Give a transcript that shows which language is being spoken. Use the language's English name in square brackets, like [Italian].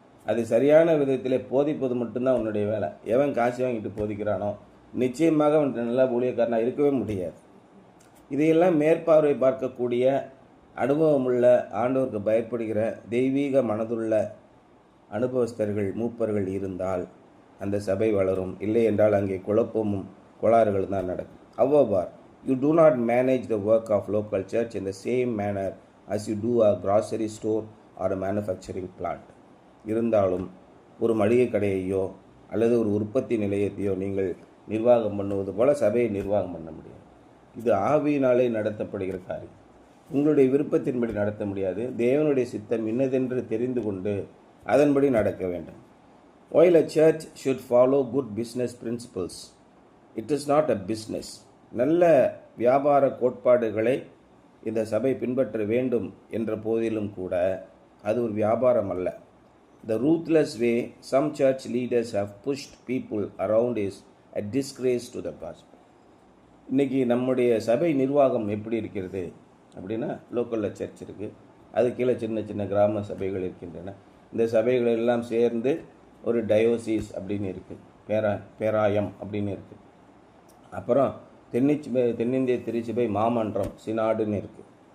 [Tamil] அது சரியான விதத்தில் போதிப்பது மட்டும்தான் உன்னுடைய வேலை. எவன் காசு வாங்கிட்டு போதிக்கிறானோ நிச்சயமாக அவன் நல்லா ஊழியக்காரனாக இருக்கவே முடியாது. இதையெல்லாம் மேற்பார்வை பார்க்கக்கூடிய அனுபவமுள்ள, ஆண்டவருக்கு பயப்படுகிற, தெய்வீக மனதுள்ள அனுபவஸ்தர்கள், மூப்பர்கள் இருந்தால் அந்த சபை வளரும். இல்லை என்றால் அங்கே குழப்பமும் கோளாறுகள் தான் நடக்கும். [English] However, you do not manage the work of local church in the same manner as you do a grocery store or a manufacturing plant. [Tamil] இருந்தாலும் ஒரு மளிகை கடையையோ அல்லது ஒரு உற்பத்தி நிலையத்தையோ நீங்கள் நிர்வாகம் பண்ணுவது போல சபையை நிர்வாகம் பண்ண முடியாது. இது ஆவியினாலே நடத்தப்படுகிற காரியம். உங்களுடைய விருப்பத்தின்படி நடத்த முடியாது. தேவனுடைய சித்தம் இன்னதென்று தெரிந்து கொண்டு அதன்படி நடக்க வேண்டும். [English] While a church should follow good business principles, it is not a business. [Tamil] நல்ல வியாபார கோட்பாடுகளை இந்த சபை பின்பற்ற வேண்டும் என்ற போதிலும் கூட அது ஒரு வியாபாரம் அல்ல. [English] The ruthless way some church leaders have pushed people around is a disgrace to the gospel. [Tamil] இன்றைக்கி நம்முடைய சபை நிர்வாகம் எப்படி இருக்கிறது அப்படின்னா, லோக்கலில் சர்ச் இருக்குது, அது கீழே சின்ன சின்ன கிராம சபைகள் இருக்கின்றன. இந்த சபைகள் எல்லாம் சேர்ந்து ஒரு டயோசிஸ் அப்படின்னு இருக்குது, பேராயம் அப்படின்னு இருக்குது. அப்புறம் தென்னிந்திய திருச்சபை மாமன்றம், சினாடுன்னு இருக்குது.